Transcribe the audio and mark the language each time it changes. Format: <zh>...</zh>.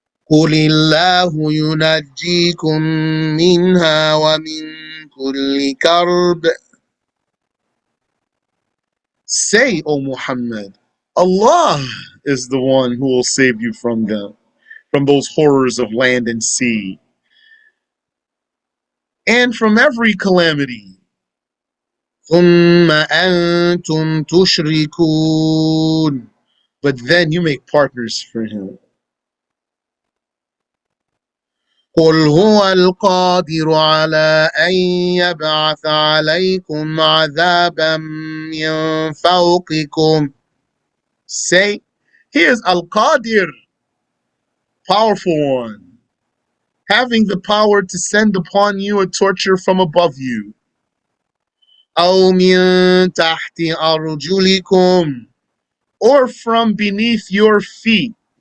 <ar>قل الله ينجيكم منها ومن كل كرب.</ar> <en>Say, O Muhammad, Allah is the one who will save you from them, from those horrors of land and sea, and from every calamity.</en> <ar>ثم أنتم تشركون.</ar> <en>But then you make partners for him.</en> <ar>قل هو القادر على أن يبعث عليكم عذابا من فوقكم.</ar> <en>Say, he is Al-Qadir, powerful one, having the power to send upon you a torture from above you.</en> <ar>أو من تحت أرجلكم,</ar> <en>or from beneath your feet.</en>